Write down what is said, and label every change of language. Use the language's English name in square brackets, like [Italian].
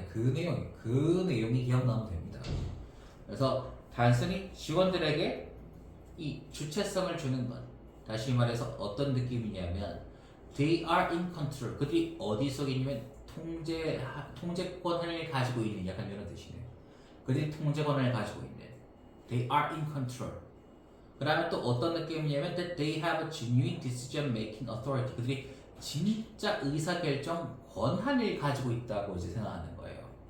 [Korean] 그 내용이 기억나면 됩니다. 그래서 단순히 직원들에게 이 주체성을 주는 것. 다시 말해서 어떤 느낌이냐면 [English] they are in control. [Korean] 그들이 어디 속에 있냐면 통제권을 가지고 있는 약간 이런 뜻이네요. 그들이 통제권을 가지고 있는 [English] they are in control. [Korean] 그 다음에 또 어떤 느낌이냐면 [English] that they have a genuine decision making authority. [Korean] 그들이 진짜 의사결정 권한을 가지고 있다고 이제 생각하는 거예요.